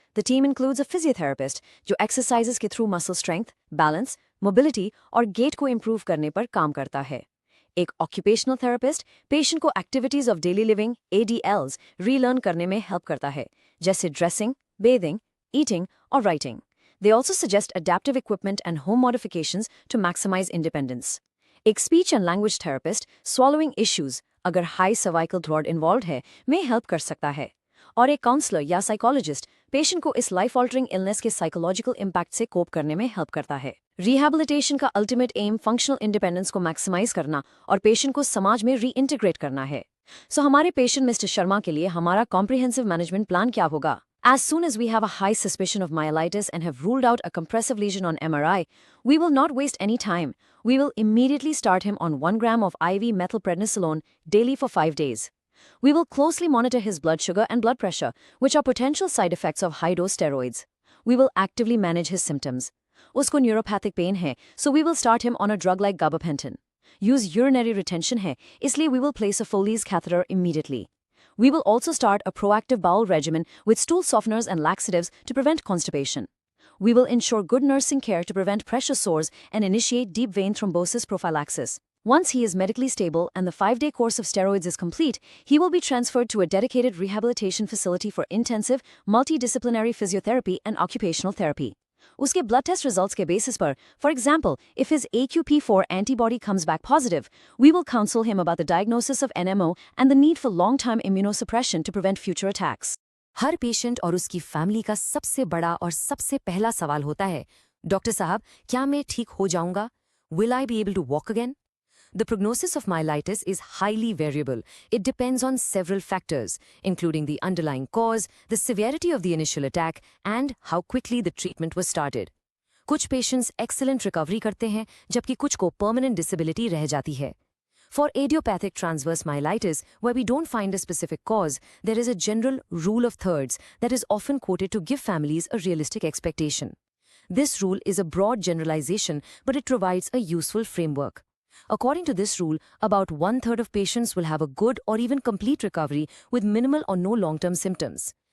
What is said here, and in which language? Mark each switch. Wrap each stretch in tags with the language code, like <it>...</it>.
<en>The team includes a physiotherapist जो exercises के through muscle strength, balance, mobility और gait को improve करने पर काम करता है. एक occupational therapist patient को activities of daily living ADLs relearn करने में help करता है, जैसे dressing, bathing, eating और writing. They also suggest adaptive equipment and home modifications to maximize independence. एक speech and language therapist swallowing issues अगर high cervical throat involved है में help कर सकता है.</en> <hi>और एक काउंसलर या साइकोलॉजिस्ट पेशेंट को इस लाइफ ऑल्टरिंग इलनेस के साइकोलॉजिकल इम्पैक्ट से कोप करने में हेल्प करता है. रिहैबिलिटेशन का अल्टीमेट एम फंक्शनल इंडिपेंडेंस को मैक्सिमाइज करना और पेशेंट को समाज में रीइंटीग्रेट करना है. सो हमारे पेशेंट मिस्टर शर्मा के लिए हमारा कॉम्प्रिहेंसिव मैनेजमेंट प्लान क्या होगा?</hi> <en>As soon as we have a high suspicion of myelitis and have ruled out a compressive lesion on MRI, we will not waste any time. We will immediately start him on 1 gram of IV methylprednisolone daily for 5 days. We will closely monitor his blood sugar and blood pressure, which are potential side effects of high-dose steroids. We will actively manage his symptoms.</en> <hi>Usko neuropathic pain hai,</hi> <en>so we will start him on a drug like gabapentin.</en> <hi>Use urinary retention hai, isliye</hi> <en>we will place a Foley's catheter immediately. We will also start a proactive bowel regimen with stool softeners and laxatives to prevent constipation. We will ensure good nursing care to prevent pressure sores and initiate deep vein thrombosis prophylaxis. Once he is medically stable and the 5-day course of steroids is complete, he will be transferred to a dedicated rehabilitation facility for intensive, multidisciplinary physiotherapy and occupational therapy.</en> <hi>Uske blood test results ke basis par,</hi> <en>for example, if his AQP4 antibody comes back positive, we will counsel him about the diagnosis of NMO and the need for long-term immunosuppression to prevent future attacks.</en> <hi>हर patient और उसकी family का सबसे बड़ा और सबसे पहला सवाल होता है, डॉक्टर साहब, क्या मैं ठीक हो जाऊंगा?</hi> <en>Will I be able to walk again? The prognosis of myelitis is highly variable. It depends on several factors, including the underlying cause, the severity of the initial attack, and how quickly the treatment was started.</en> <hi>कुछ patients excellent recovery करते हैं, जबकि कुछ को permanent disability रह जाती है.</hi> <en>For idiopathic transverse myelitis, where we don't find a specific cause, there is a general rule of thirds that is often quoted to give families a realistic expectation. This rule is a broad generalization, but it provides a useful framework. According to this rule, about 1/3 of patients will have a good or even complete recovery with minimal or no long-term symptoms.</en>